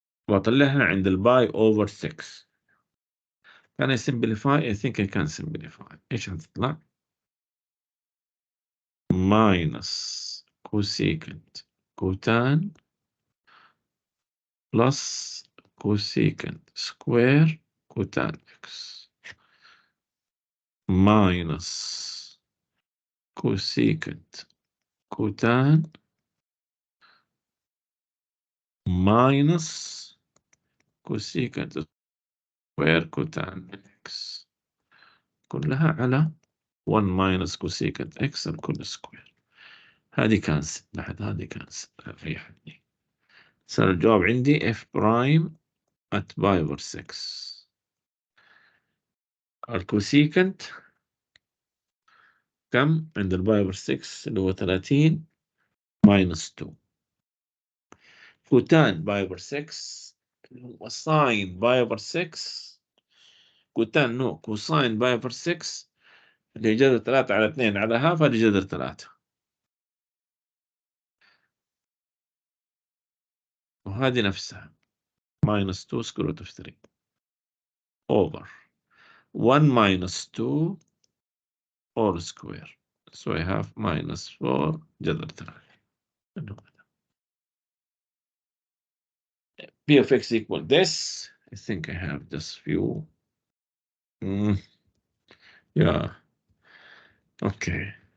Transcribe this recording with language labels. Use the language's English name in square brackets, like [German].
[Arabic] وأطلعها عند الباي [English] over 6. Can I simplify? I think I can simplify. [Arabic] إيش هتطلع؟ [English] minus cosecant cotan plus cosecant square cotan x minus cosecant cotan minus cosecant square cotan x [Arabic] كلها على [English] 1 minus cosecant x [Arabic] الكل سكوير. هذه كانسل بعد هذه كانسل ريحتني. صار الجواب عندي [English] f prime at pi over 6. [Arabic] الكوسيكنت كم عند الباي [English] over 6 [Arabic] اللي هو 30 [English] minus 2. [Arabic] كوتان باي over 6 اللي هو ساين باي over 6 كوتان نو كوساين باي over 6 اللي هي جذر 3 على 2 على هاف هذه جذر 3 وهذه نفسها [English] minus 2 square root of 3 over 1 minus 2 all square. So I have minus 4 [Arabic] جذر [English] 3. P of x equal this. I think I have just few. Yeah. Okay.